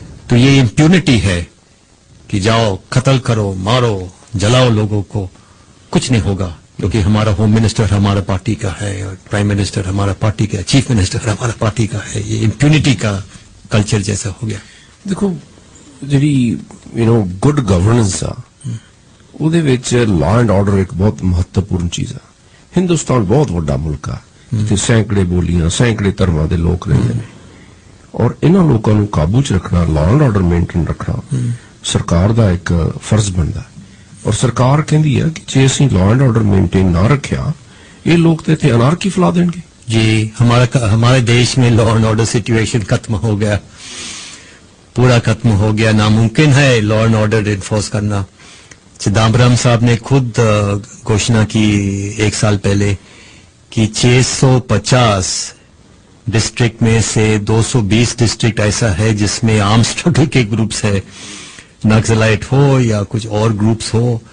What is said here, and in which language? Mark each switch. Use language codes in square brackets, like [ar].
[hi] तो ये इम्प्यूनिटी है कि जाओ कत्ल करो, मारो, जलाओ लोगों को, कुछ नहीं होगा, क्योंकि हमारा होम मिनिस्टर हमारा पार्टी का है और प्राइम मिनिस्टर हमारा पार्टी का, चीफ मिनिस्टर हमारा पार्टी का है। ये इम्प्यूनिटी का कल्चर जैसा हो गया। [pa] देखो जी, गुड गवर्नेंस आ ਉਹਦੇ ਵਿੱਚ ਲਾਅ ਐਂਡ ਆਰਡਰ ਇੱਕ ਬਹੁਤ ਮਹੱਤਵਪੂਰਨ ਚੀਜ਼ ਆ। ਹਿੰਦੁਸਤਾਨ ਬਹੁਤ ਵੱਡਾ ਮੁਲਕ ਆ, ਜਿੱਥੇ ਸੈਂਕੜੇ ਬੋਲੀਆਂ, ਸੈਂਕੜੇ ਧਰਮਾਂ ਦੇ ਲੋਕ ਰਹਿੰਦੇ ਨੇ, ਔਰ ਇਹਨਾਂ ਲੋਕਾਂ ਨੂੰ ਕਾਬੂ 'ਚ ਰੱਖਣਾ, ਲਾਅ ਐਂਡ ਆਰਡਰ ਮੇਨਟੇਨ ਰੱਖਣਾ ਸਰਕਾਰ ਦਾ ਇੱਕ ਫਰਜ਼ ਬਣਦਾ। ਔਰ ਸਰਕਾਰ ਕਹਿੰਦੀ ਆ ਕਿ ਜੇ ਅਸੀਂ ਲਾਅ ਐਂਡ ਆਰਡਰ ਮੇਨਟੇਨ ਨਾ ਰੱਖਿਆ, ਇਹ ਲੋਕ ਤੇ ਇੱਥੇ ਅਨਾਰਕੀ ਫੈਲਾ देंगे। [hi] जी, हमारे देश में लॉ एंड ऑर्डर सिचुएशन खत्म हो गया, पूरा खत्म हो गया। नामुमकिन है लॉ एंड ऑर्डर इन्फोर्स करना। चिदम्बरम साहब ने खुद घोषणा की 1 साल पहले कि 650 डिस्ट्रिक्ट में से 220 डिस्ट्रिक्ट ऐसा है जिसमें आर्म स्ट्रगल के ग्रुप्स है, नक्सलाइट हो या कुछ और ग्रुप्स हो।